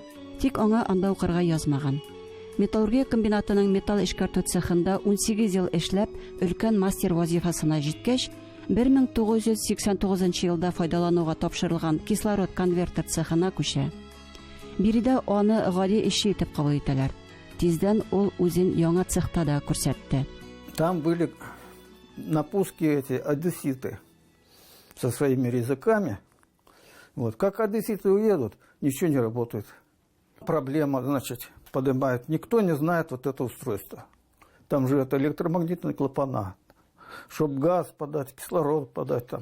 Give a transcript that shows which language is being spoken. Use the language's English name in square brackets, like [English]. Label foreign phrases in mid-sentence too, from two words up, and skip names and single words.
[Tatar] Тик аңа анда укырга язмаган. Металлургия комбинатының металл эшкәртү цехында 18 ел эшләп, өлкән мастер вазифасына җиткәч, 1989 елда файдалануга тапшырылган кислород конвертер цехына күчә. Биредә аны гали эшче итеп кабул итәләр. Тиздән ул үзен яңа цехта да күрсәтте. [Russian] Там были напуски эти одесситы со своими резаками. Вот как одесситы уедут, ничего не работает. Проблема, значит, поднимает. Никто не знает вот это устройство. Там же это электромагнитные клапана. Чтобы газ подать, кислород подать там.